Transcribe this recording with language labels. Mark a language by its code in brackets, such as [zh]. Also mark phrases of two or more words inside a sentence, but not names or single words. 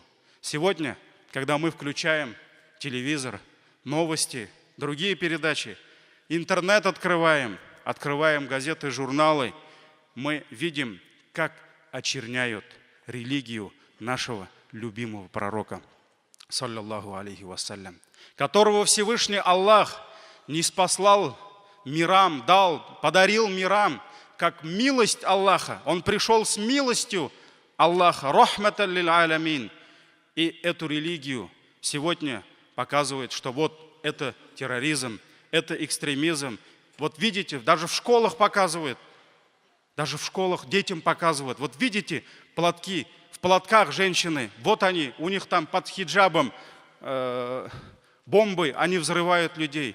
[ru] Сегодня, когда мы включаем телевизор, новости, другие передачи, интернет открываем газеты, журналы, мы видим, как очерняют религию нашего любимого пророка, [ar] صلى الله عليه وسلم, [ru] которого Всевышний Аллах ниспослал мирам, дал, подарил мирам, как милость Аллаха. Он пришел с милостью Аллаха, [ar] رحمة للعالمين. [ru] И эту религию сегодня показывает, что вот это терроризм, это экстремизм. Вот видите, даже в школах показывают, даже в школах детям показывают. Вот видите, платки, в платках женщины, вот они, у них там под хиджабом бомбы, они взрывают людей.